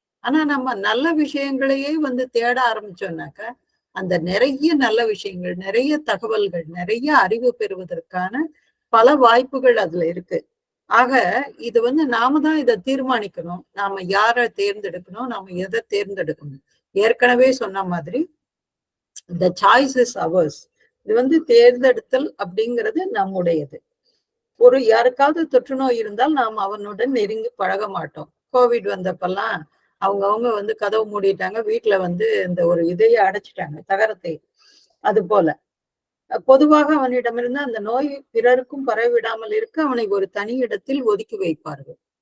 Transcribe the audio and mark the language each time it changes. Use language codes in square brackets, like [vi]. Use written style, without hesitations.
[ta] ஆனா நம்ம நல்ல விஷயங்களையே வந்து தேட ஆரம்பிச்சோம்னாக்கா அந்த நிறைய நல்ல விஷயங்கள், நிறைய தகவல்கள், நிறைய அறிவு பெறுவதற்கான பல வாய்ப்புகள் அதுல இருக்கு. ஆக இது வந்து நாம தான் இதை தீர்மானிக்கணும். நாம யாரை தேர்ந்தெடுக்கணும், நாம எதை தேர்ந்தெடுக்கணும். ஏற்கனவே சொன்ன மாதிரி [en] the choice is ours. [ta] இது வந்து தேர்ந்தெடுத்தல் அப்படிங்கிறது நம்முடையது. ஒரு யாருக்காவது தொற்று நோய் இருந்தால் நாம் அவனுடன் நெருங்கி பழக மாட்டோம். கோவிட் வந்தப்பெல்லாம் அவங்க வந்து கதவு மூடிட்டாங்க, வீட்டுல வந்து இந்த ஒரு இதையை அடைச்சிட்டாங்க, தகரத்தை. அது போல பொதுவாக அவனிடமிருந்து அந்த நோய் பிறருக்கும் பரவிடாமல் இருக்க அவனை ஒரு தனி இடத்தில் ஒதுக்கி வைப்பார்கள்.